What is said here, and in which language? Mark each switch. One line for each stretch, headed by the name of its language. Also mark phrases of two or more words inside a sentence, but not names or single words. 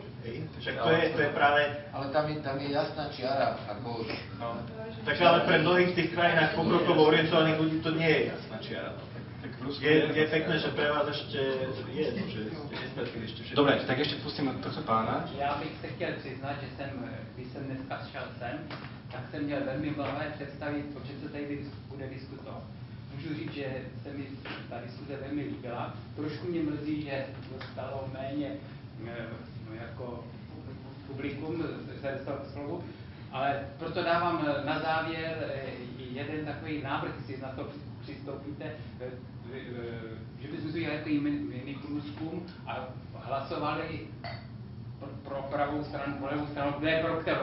Slovak: Však to je práve... Ale tam je jasná čiara, ako... Tak ale pre mnohých tých krajinách pokrokovo orientovaných ľudí to nie je jasná čiara. Je pekné, že pre vás ešte je, že ste nestratili ešte všetko. Dobre, tak ešte pustíme tohto pána.
Czech: Já bych se chtěl přiznat, že když jsem dneska šel sem, tak jsem měl velmi mlhavé představit, o čem se tady bude diskutovat. Můžu říct, že se mi ta diskuze velmi líbila. Trošku mě mrzí, že dostalo méně jako publikum se dostalo k slovu, ale proto dávám na závěr jeden takový návrh, jestli na to přistoupíte, že bychom si udělali jiný průzkum a hlasovali pro pravou stranu, pro levou stranu, kdo je pro kterou.